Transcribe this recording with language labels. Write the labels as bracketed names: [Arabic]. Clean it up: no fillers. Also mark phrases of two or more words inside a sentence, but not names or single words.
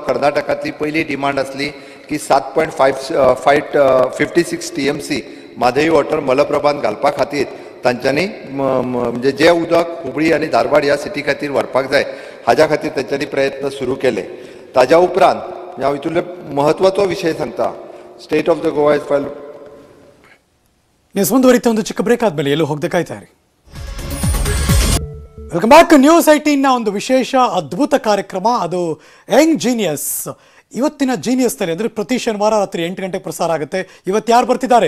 [Konkani] कर्नाटकांतली पयली डिमांड आसली की 7.56 TMC म्हादई वॉटर मलप्रभान घालपा खातीर तांच्यांनी म्हणजे जे उदक हुबळी आनी धारवाड ह्या सिटी खातीर व्हरपाक जाय हाज्या खातीर तांच्यांनी प्रयत्न सुरू केले. ताज्या उपरांत हांव हितूंतले महत्वाचो विशय सांगता. [English] State of the Goa is file. [Kannada] ನ್ಯೂಸ್ ಮುಂದುವರಿತಾ ಒಂದು ಚಿಕ್ಕ ಬ್ರೇಕ್ ಆದ್ಮೇಲೆ ಎಲ್ಲೂ ಹೋಗದೆ ಕಾಯ್ತಾ ಇರಿ. [English] Welcome back. [Kannada] ನ್ಯೂಸ್ 18ನ ಒಂದು ವಿಶೇಷ ಅದ್ಭುತ ಕಾರ್ಯಕ್ರಮ ಅದು ಯಂಗ್ ಜೀನಿಯಸ್. ಇವತ್ತಿನ ಜೀನಿಯಸ್ನಲ್ಲಿ ಅಂದರೆ ಪ್ರತಿ ಶನಿವಾರ ರಾತ್ರಿ 8 ಗಂಟೆಗೆ ಪ್ರಸಾರ ಆಗುತ್ತೆ. ಇವತ್ತು ಯಾರು ಬರ್ತಿದ್ದಾರೆ?